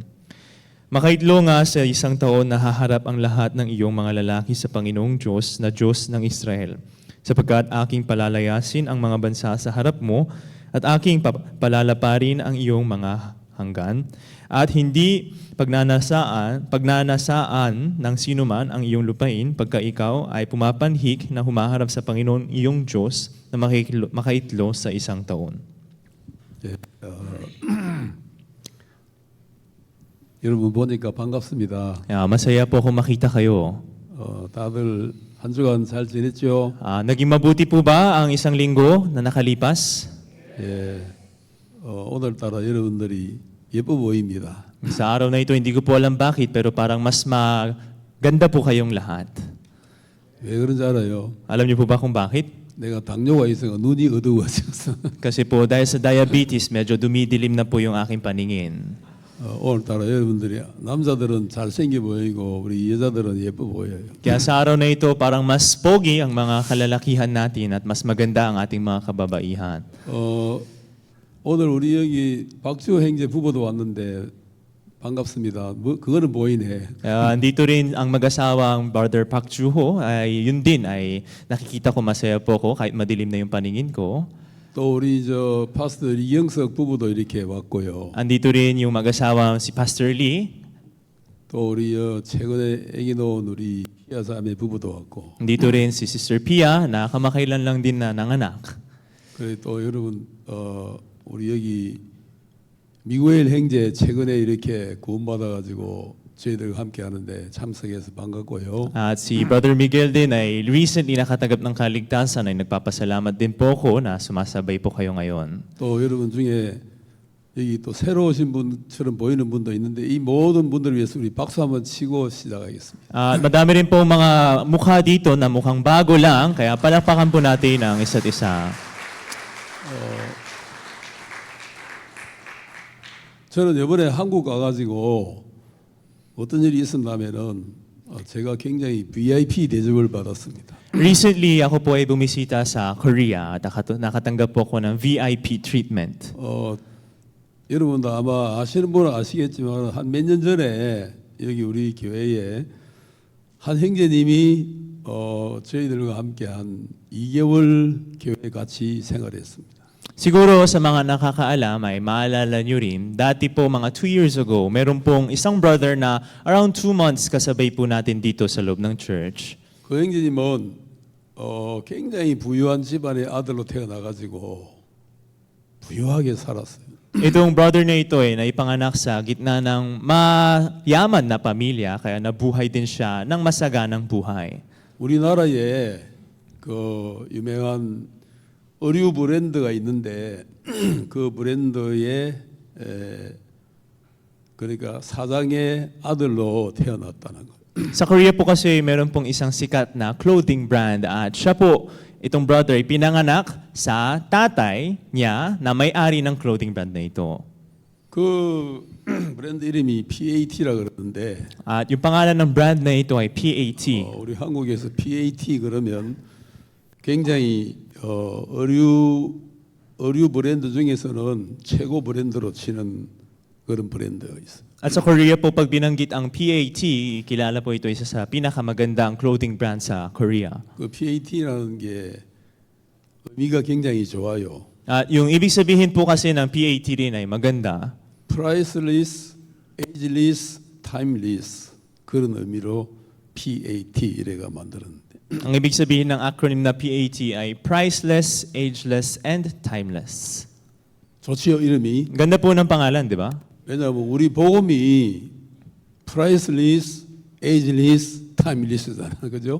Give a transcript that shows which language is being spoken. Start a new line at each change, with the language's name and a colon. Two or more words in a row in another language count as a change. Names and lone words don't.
Filipino: Makaitlo nga sa isang taon na haharap ang lahat ng iyong mga lalaki sa Panginoong Diyos na Diyos ng Israel, sapagkat aking palalayasin ang mga bansa sa harap mo at aking palalaparin ang iyong mga hanggan at hindi pagnanasaan ng sinuman ang iyong lupain pagka ikaw ay pumapanhik na humaharap sa Panginoon iyong Diyos na makaitlo sa isang taon.
Korean: 여러분 보니까 반갑습니다.
Filipino: Masaya po akong makita kayo.
Korean: 다들 한 주간 잘 지냈죠?
Filipino: Naging mabuti po ba ang isang linggo na nakalipas?
Korean: 예. 오늘따라 여러분들이 예뻐 보입니다.
Filipino: Sa araw na ito, hindi ko po alam bakit, pero parang mas maganda po kayong lahat.
Korean: 왜 그런지 알아요?
Filipino: Alam niyo po ba kung bakit?
Korean: 내가 당뇨가 있어서 눈이 어두워졌어.
Filipino: Kasi po dahil sa diabetes, medyo dumidilim na po yung aking paningin.
Korean: 오늘따라 여러분들이 남자들은 잘생겨 보이고 우리 여자들은 예뻐 보여요.
Filipino: Kaya sa araw na ito, parang mas pogi ang mga kalalakihan natin at mas maganda ang ating mga kababaihan.
Korean: 오늘 우리 여기 박지호 형제 부부도 왔는데 반갑습니다. 그거는 보이네.
Filipino: Dito rin ang mag-asawang Brother Pak Juho, ay yun din ay nakikita ko masaya po ko kahit madilim na yung paningin ko.
Korean: 또 우리 파스터 이영석 부부도 이렇게 왔고요.
Filipino: Andito rin yung mag-asawang si Pastor Lee.
Korean: 또 우리 최근에 아기 놓은 우리 피아자매 부부도 왔고.
Filipino: Andito rin si Sister Pia na kamakailan lang din na nanganak.
Korean: 그래 또 여러분 우리 여기 미구엘 형제 최근에 이렇게 구원받아 가지고 저희들과 함께 하는데 참석해서 반갑고요.
Filipino: At si Brother Miguel din ay recently nakatanggap ng kaligtasan ay nagpapasalamat din po ko na sumasabay po kayo ngayon.
Korean: 또 여러분 중에 여기 또 새로 오신 분처럼 보이는 분도 있는데 이 모든 분들을 위해서 우리 박수 한번 치고 시작하겠습니다.
Filipino: Madami rin po mga mukha dito na mukhang bago lang, kaya palakpakan po natin ang isa't isa.
Korean: 저는 이번에 한국 가가지고 어떤 일이 있었냐면은 제가 굉장히 VIP 대접을 받았습니다.
Filipino: Recently, ako po ay bumisita sa Korea at nakatanggap po ako ng
English: VIP treatment.
Korean: 여러분도 아마 아시는 분은 아시겠지만 한 몇 년 전에 여기 우리 교회에 한 형제님이 저희들과 함께 한 2개월 교회 같이 생활했습니다.
Filipino: Siguro sa mga nakakaalam ay maalala nyo rin, dati po mga
English: 2 years ago,
Filipino: meron pong isang brother na around 2 months kasabay po natin dito sa loob ng church.
Korean: 그 형제님은 굉장히 부유한 집안의 아들로 태어나가지고 부유하게 살았어요.
Filipino: Itong brother na ito ay naipanganak sa gitna ng mayaman na pamilya, kaya nabuhay din siya ng masaganang buhay.
Korean: 우리나라에 그 유명한 의류 브랜드가 있는데 그 브랜드의 그러니까 사장의 아들로 태어났다는 거.
Filipino: Sa Korea po kasi meron pong isang sikat na
English: clothing brand
Filipino: at siya po, itong brother, ay pinanganak sa tatay niya na may-ari ng
English: clothing brand
Filipino: na ito.
Korean: 그 브랜드 이름이 PAT라 그러는데
Filipino: At yung pangalan ng brand na ito ay PAT.
Korean: 우리 한국에서 PAT 그러면 굉장히 의류 브랜드 중에서는 최고 브랜드로 치는 그런 브랜드가 있어요.
Filipino: At sa Korea po, pag binanggit ang PAT, kilala po ito isa sa pinakamagandang
English: clothing brand
Filipino: sa Korea.
Korean: 그 PAT라는 게 의미가 굉장히 좋아요.
Filipino: At yung ibig sabihin po kasi ng PAT rin ay maganda.
English: Priceless, ageless,
Korean: timeless 그런 의미로 PAT 이래가 만들었는데.
Filipino: Ang ibig sabihin ng acronym na PAT ay
English: priceless, ageless, and timeless.
Korean: 좋지요, 이름이.
Filipino: Ganda po ng pangalan, di ba?
Korean: 왜냐하면 우리 복음이
English: priceless, ageless, timeless
Korean: 잖아. 그죠?